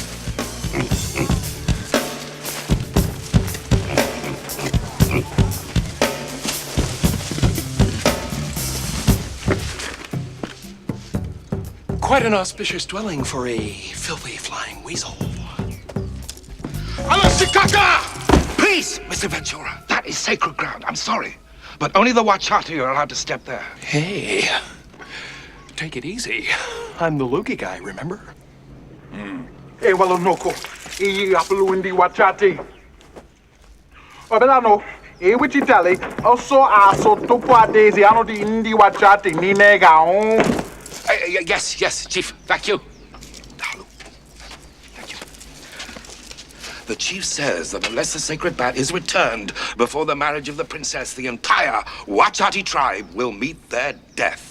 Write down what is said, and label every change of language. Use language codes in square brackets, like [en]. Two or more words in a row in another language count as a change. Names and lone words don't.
[en] Quite an auspicious dwelling for a filthy flying weasel. Alasikaka! Please, Mr. Ventura, that is sacred ground. I'm sorry. But only the Wachati are allowed to step there. Hey, take it easy. I'm the Luki guy, remember? E walonoko. E apelu indi wachati. Obelano. E wichitali. Also aso topo adesi ano di indi wachati ni nega on. Yes, Chief. Thank you. Thank you. The chief says that unless the sacred bat is returned before the marriage of the princess, the entire Wachati tribe will meet their death.